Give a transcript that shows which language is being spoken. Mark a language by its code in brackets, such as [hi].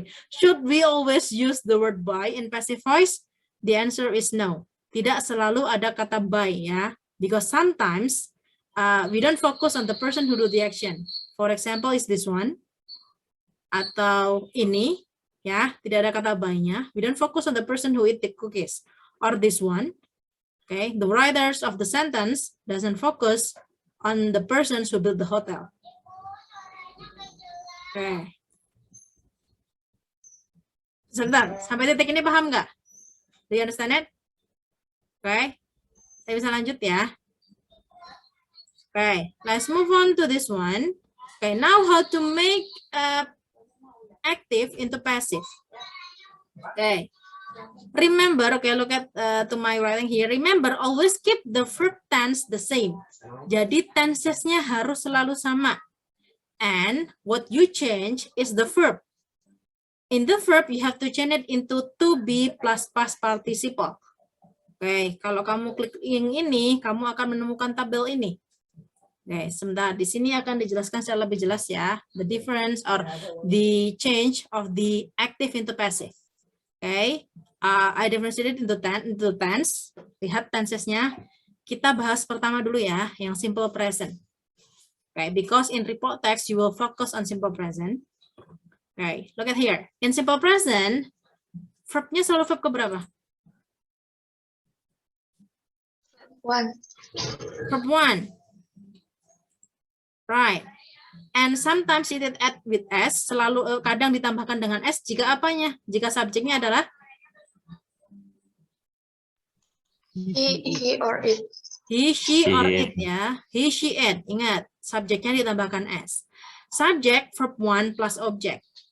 [en] Should we always use the word by in passive voice? The answer is no. [id] Tidak selalu ada kata by ya, [en] because sometimes we don't focus on the person who do the action. For example, is this one [id] atau ini ya, tidak ada kata by-nya. [en] We don't focus on the person who eat the cookies. Or this one, okay, the writers of the sentence doesn't focus on the persons who built the hotel. Okay. [id] Sebentar, sampai titik ini paham nggak? [en] Do you understand it? Okay, [id] saya bisa lanjut ya. [en] Okay, let's move on to this one. Okay, now how to make active into passive. Okay, remember, okay, look at to my writing here. Remember, always keep the verb tense the same. [id] Jadi tensesnya harus selalu sama. [en] And what you change is the verb. In the verb, you have to change it into to be plus past participle. [id] Okay, kalau kamu klik yang ini, kamu akan menemukan tabel ini. Oke, sebentar, di sini akan dijelaskan secara lebih jelas ya, [en] the difference or the change of the active into passive. Oke, I differentiated into tense. [id] Lihat tensesnya. Kita bahas pertama dulu ya, yang [en] simple present. Oke, because in report text you will focus on simple present. Oke, look at here. In simple present, [id] verbnya selalu verb keberapa? [en] One. Verb one. Right. And sometimes it add with s, [id] selalu kadang ditambahkan dengan s jika apanya? Jika subjeknya adalah [en] He or it. he, she, or it ya. He, she, it. [id] Ingat, subjeknya ditambahkan s. [en] Subject, verb one plus object.